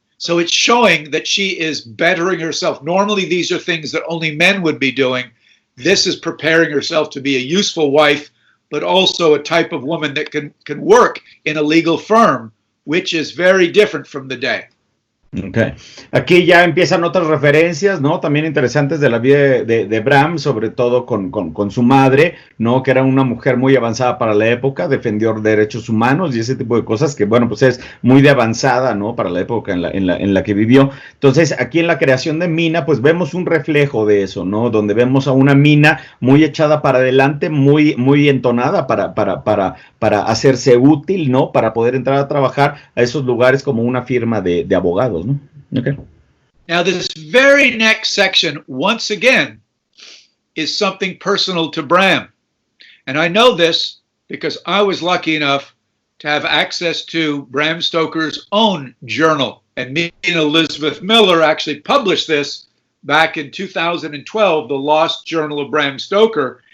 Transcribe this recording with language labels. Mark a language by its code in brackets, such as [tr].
[en] So it's showing that she is bettering herself. Normally, these are things that only men would be doing. This is preparing herself to be a useful wife, but also a type of woman that can work in a legal firm, which is very different from the day. Okay. [es] Aquí ya empiezan otras referencias, ¿no? También interesantes de la vida de Bram, sobre todo con su madre, ¿no? Que era una mujer muy avanzada para la época, defendió derechos humanos y ese tipo de cosas que, bueno, pues es muy de avanzada, ¿no? Para la época en la que vivió. Entonces, aquí en la creación de Mina, pues vemos un reflejo de eso, ¿no? Donde vemos a una Mina muy echada para adelante, muy entonada para hacerse útil, ¿no? Para poder entrar a trabajar a esos lugares como una firma de abogados, ¿no? [en] Okay. Now, this very next section, once again, is something personal to Bram. And I know this because I was lucky enough to have access to Bram Stoker's own journal. And me and Elizabeth Miller actually published this back in 2012, The Lost Journal of Bram Stoker.